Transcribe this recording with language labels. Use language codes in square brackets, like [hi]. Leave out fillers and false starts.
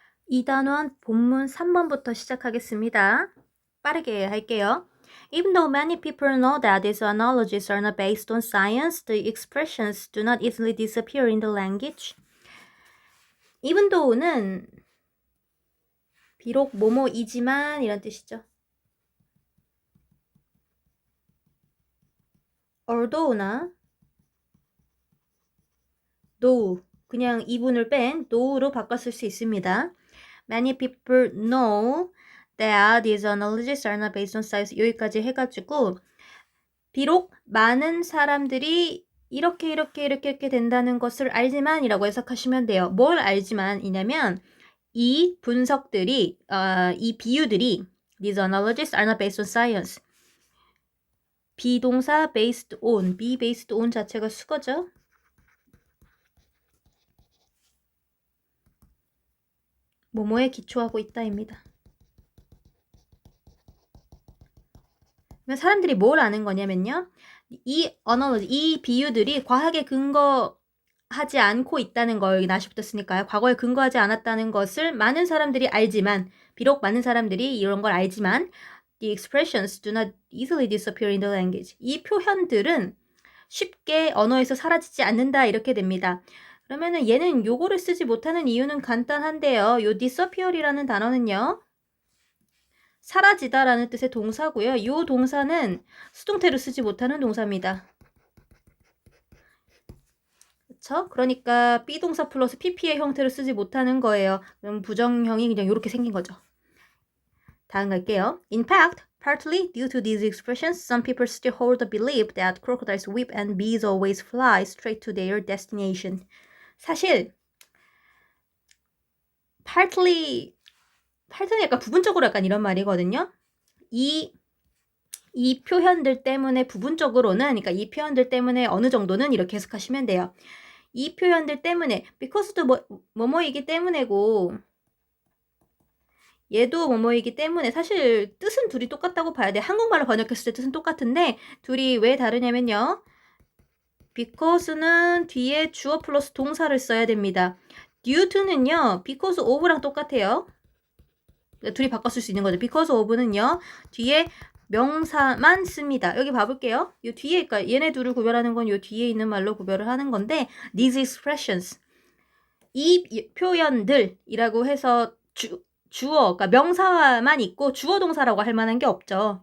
[ko] 2단원 본문 3번부터 시작하겠습니다. 빠르게 할게요. [en] Even though many people know that these analogies are not based on science, the expressions do not easily disappear in the language. [ko] Even though는 비록 뭐뭐이지만 이란 뜻이죠. although나 though 그냥 이분을 뺀 though로 바꿨을 수 있습니다. [en] Many people know that these analogies are not based on science. [ko] 여기까지 해가지고 비록 많은 사람들이 이렇게 된다는 것을 알지만 이라고 해석하시면 돼요. 뭘 알지만 이냐면 이 분석들이 이 비유들이 [en] these analogies are not based on science. [ko] 비동사 based on, be based on 자체가 수거죠. 뭐뭐에 기초하고 있다입니다. 사람들이 뭘 아는 거냐면요. 이 analogy, 이 비유들이 과학에 근거하지 않고 있다는 걸 여기 나시부터 쓰니까요. 과거에 근거하지 않았다는 것을 많은 사람들이 알지만, 비록 많은 사람들이 이런 걸 알지만 [en] the expressions do not easily disappear in the language. [ko] 이 표현들은 쉽게 언어에서 사라지지 않는다 이렇게 됩니다. 그러면은 얘는 요거를 쓰지 못하는 이유는 간단한데요. 요 disappear이라는 단어는요. 사라지다라는 뜻의 동사고요. 이 동사는 수동태로 쓰지 못하는 동사입니다. 그렇죠? 그러니까 비동사 플러스 pp의 형태로 쓰지 못하는 거예요. 그럼 부정형이 그냥 이렇게 생긴 거죠. 다음 갈게요. [en] In fact, partly due to these expressions, some people still hold the belief that crocodiles whip and bees always fly straight to their destination. [ko] 사실 partly 약간 부분적으로 약간 이런 말이거든요. 이 표현들 때문에 부분적으로는, 그러니까 이 표현들 때문에 어느 정도는 이렇게 해석하시면 돼요. 이 표현들 때문에, because도 뭐뭐이기 때문에고, 얘도 뭐뭐이기 때문에, 사실 뜻은 둘이 똑같다고 봐야 돼. 한국말로 번역했을 때 뜻은 똑같은데, 둘이 왜 다르냐면요. because는 뒤에 주어 플러스 동사를 써야 됩니다. due to는요, because of랑 똑같아요. 둘이 바꿨을 수 있는 거죠. because of는요, 뒤에 명사만 씁니다. 여기 봐볼게요. 요 뒤에, 그러니까 얘네 둘을 구별하는 건 요 뒤에 있는 말로 구별을 하는 건데, these expressions, 이 표현들이라고 해서 주어, 그러니까 명사만 있고 주어 동사라고 할 만한 게 없죠.